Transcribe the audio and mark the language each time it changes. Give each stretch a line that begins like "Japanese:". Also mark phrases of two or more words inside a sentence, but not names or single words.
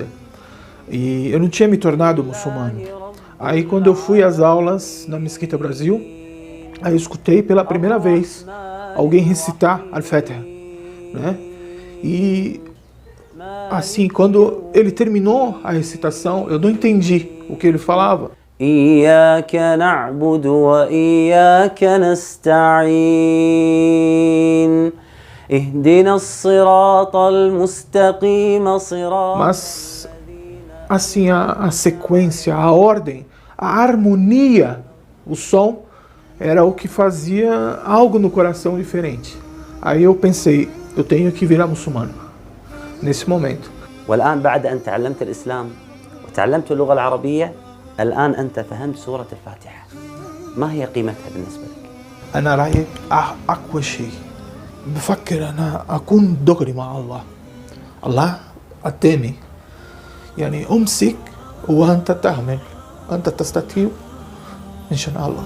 Portuguese: E eu não tinha me tornado muçulmano. Aí, quando eu fui às aulas na Mesquita Brasil, aí eu escutei pela primeira vez alguém recitar Al-Fatiha, né? E, assim, quando ele terminou a recitação, eu não entendi o que ele falava.
Arabic: إياك نعبد وإياك نستعين اهدنا الصراط المستقيم صراط.
Portuguese: Mas, assim, a sequência, a ordem, a harmonia, o som, era o que fazia algo no coração diferente. Aí eu pensei, eu tenho que virar muçulmano, nesse momento.
Arabic: والآن بعد أن تعلمت الإسلام وتعلمت اللغة العربية الآن أنت فهمت سورة الفاتحة، ما هي قيمتها بالنسبة لك؟ أنا رأيي أقوى شيء بفكر أنا أكون دغري مع الله. الله أعطاني يعني أمسك وأنت تعمل، أنت تستطيع إن شاء الله.